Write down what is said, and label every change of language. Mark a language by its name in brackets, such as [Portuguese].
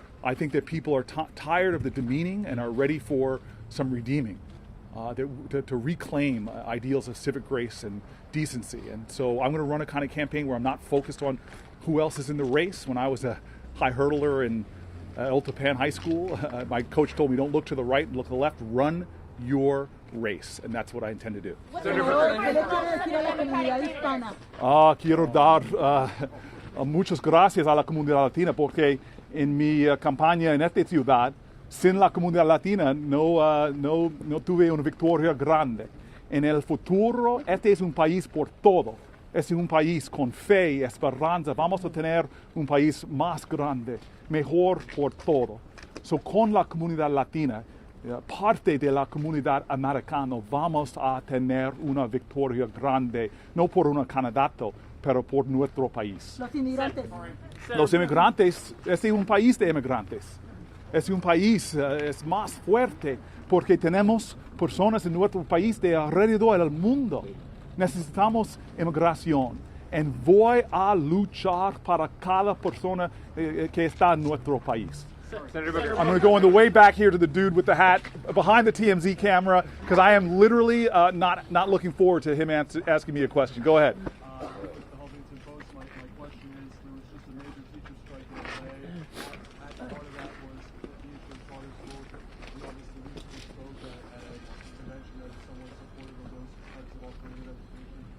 [English] I think that people are tired of the demeaning and are ready for some redeeming, to reclaim ideals of civic grace and decency. And so I'm going to run a kind of campaign where I'm not focused on who else is in the race. When I was a high hurdler in Old Tapan High School, my coach told me, don't look to the right and look to the left, run your race, and that's what I intend to do. [Spanish] Quiero dar muchas gracias a la comunidad latina, porque en mi campaña en esta ciudad, sin la comunidad latina no tuve una victoria grande. En el futuro, este es un país por todo. Es un país con fe y esperanza. Vamos a tener un país más grande, mejor por todo. So, con la comunidad latina, parte de la comunidad americana, vamos a tener una victoria grande, no por un candidato, pero por nuestro país. Los inmigrantes. Los inmigrantes, este es un país de inmigrantes. Es un país es más fuerte porque tenemos personas en nuestro país de alrededor del mundo. Necesitamos inmigración. Y voy a luchar para cada persona que está en nuestro país. [English] I'm going to go on the way back here to the dude with the hat behind the TMZ camera, because I am literally not looking forward to him asking me a question. Go ahead. The Huffington Post, my question is, there was just a major teacher strike the other day. At the heart of that was the issue of charter schools. We obviously recently spoke at a convention that is somewhat supportive of those types of alternative education.